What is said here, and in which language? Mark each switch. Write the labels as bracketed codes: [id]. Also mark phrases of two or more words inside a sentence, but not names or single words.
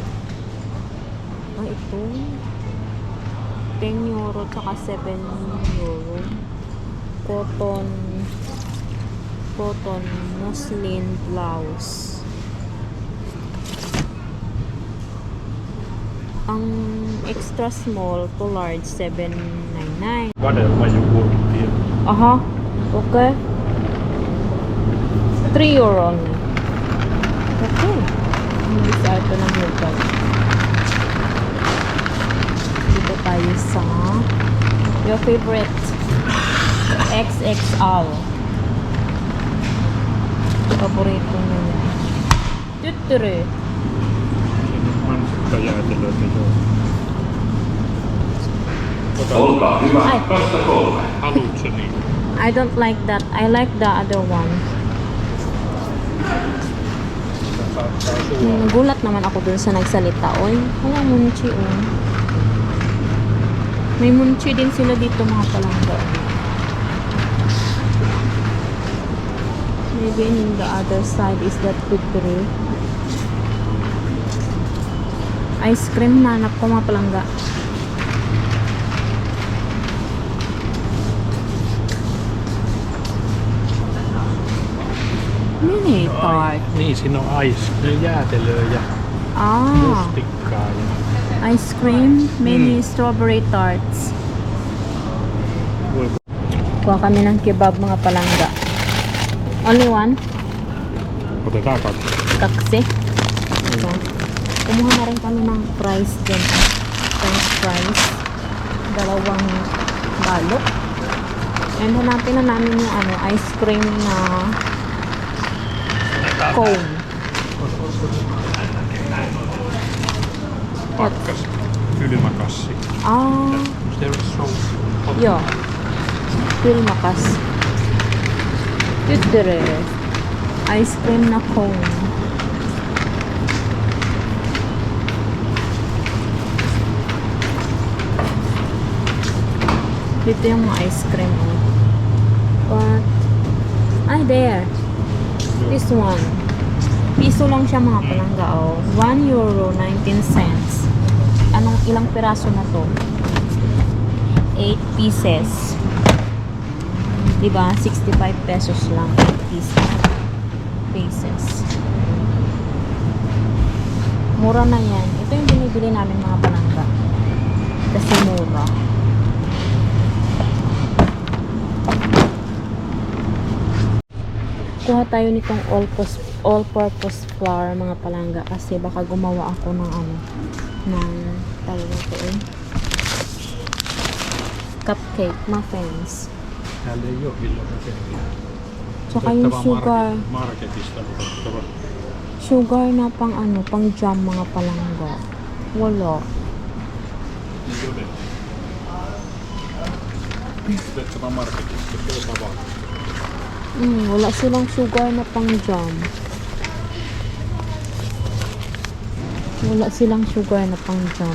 [tl] Ah, ito. 10 euro tsaka 7 euro. [en] Cotton muslin blouse. Ang extra small to large 799. Whatever you put here. Aha. Okay. 3 euro only. [tl] Okay. Hindi sa ito ng local. Dito tayo sa [en] your favorite XXL. [tl] Paborito nyo yan. Tuture. [fi] Mansikka jäätelöitä joo. Olkaa hyvä, Ai. kasta 3. Haluatko niin? [en] I don't like that. I like the other one. [tl] Nagulat naman ako dun sa nagsalita. Oy, wala munchi oh. May munchi din sila dito mga palangga. [en] Maybe in the other side is that tuture. Ice cream [tl] na hanap ko mga palangga. [en] Mini tart. [fi] Niin, siinä on jäätelöä ja Ah, mustikkaa. Ja [en] ice cream, mini strawberry tarts. [tl] Kuha kami ng kebab mga palangga. [en] Only one? [fi] otetaan kaksi. Kaksi. [tl] Ito. Kumuha na rin kami ng fries din. [en] French fries. 2 balot. [tl] And hanapin na namin yung [en] ice cream [tl] na cone. Pakkas. [fi] Kylmä kassi. Ah, [en] There is so hot. yo. Pilmakas. Tuture. Ice cream [tl] na cone. Dito yung mga [en] ice cream. [tl] Oh. [en] But, ay, there. This one. [tl] Piso lang siya mga palangga. [en] Oh. 1 euro 19 cents. [tl] Anong ilang piraso na to? [en] 8 pieces. Diba? 65 pesos lang. 8 pieces. [tl] Mura na yan. Ito yung binibili namin mga palangga. Kasi mura. Kuha tayo nitong [en] all-purpose flour [tl] mga palangga kasi baka gumawa ako ng ng tawag ito cupcake, [en] muffins. [fi] Täällä ei oo kyllä rakennettu. [tl] Tsaka yung sugar. [fi] Marketista otettava. [tl] Sugar na pang ano, pang jam mga palangga. Wala. Wala silang sugar na pang jam. Wala silang sugar na pang jam.